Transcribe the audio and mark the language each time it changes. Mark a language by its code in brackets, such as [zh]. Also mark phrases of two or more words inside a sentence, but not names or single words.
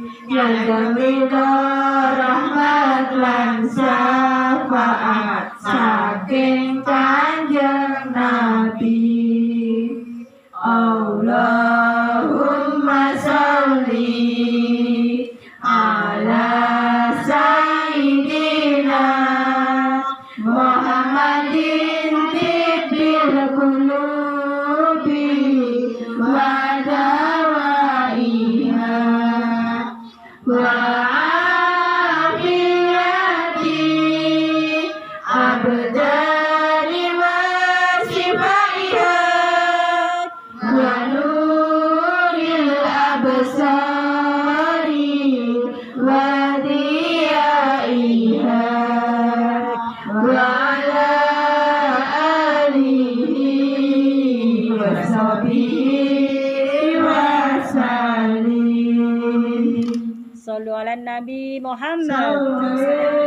[jv] Nyageng ridho rahmat lan syafaat saking Kanjeng Nabi. [ar] اللهم صل على سيدنا محمد طب القلوب ودوائها وعافية الأبدان وشفائها ونور الأبصار وضيائها وعلى آله وصحبه وسلم. صلوا على النبي محمد. صلى الله